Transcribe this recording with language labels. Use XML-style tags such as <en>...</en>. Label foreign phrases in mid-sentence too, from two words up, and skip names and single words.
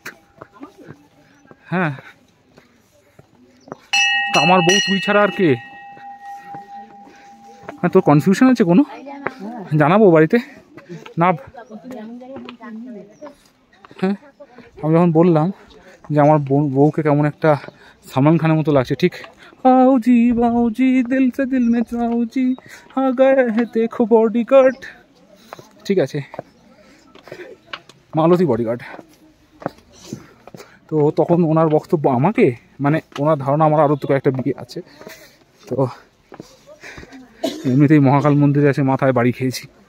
<bn>হ্যাঁ, আমার বউ তুই ছাড়া আর কে? হ্যাঁ, তোর কনফিউশন আছে কোনো? জানাবো বাড়িতে না? হ্যাঁ, আমি যখন বললাম যে আমার বউকে কেমন একটা সালমান খানের মতো লাগছে, ঠিক</bn> <hi>आओ जी दिल से दिल में जाओ जी आ गए है देखो बॉडीगार्ड।</hi> <bn>ঠিক আছে, মালতী বডিগার্ড। তো তখন ওনার বক্তব্য আমাকে, মানে ওনার ধারণা আমার আরও তো কয়েকটা বিয়ে আছে, তো এমনিতেই মহাকাল মন্দিরে এসে মাথায় বাড়ি খেয়েছি।</bn>